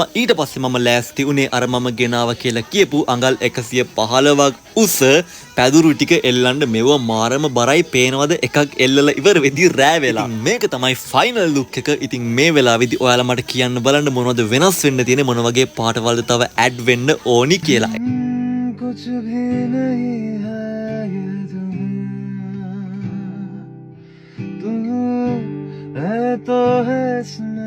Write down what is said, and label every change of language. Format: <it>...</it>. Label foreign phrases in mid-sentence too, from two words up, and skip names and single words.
<si>ඊට පස්සේ මම ලෑස්ති උනේ අර මම ගෙනාව කියලා කියපු අඟල් 115ක් උස පැදුරු ටික එල්ලන්න. මෙව මාරම බරයි. පේනවද එකක් එල්ලලා ඉවර වෙදි රෑ වෙලා. මේක තමයි ෆයිනල් ලුක් එක. ඉතින් මේ වෙලාවේදී ඔයාලා මට කියන්න බලන්න මොනවද වෙනස් වෙන්න තියෙන්නේ, මොන වගේ පාටවලද තව ඇඩ් වෙන්න ඕනි කියලා.</si> <hi>कुछ भी नहीं है ये दुनिया, तुम है तो है</hi>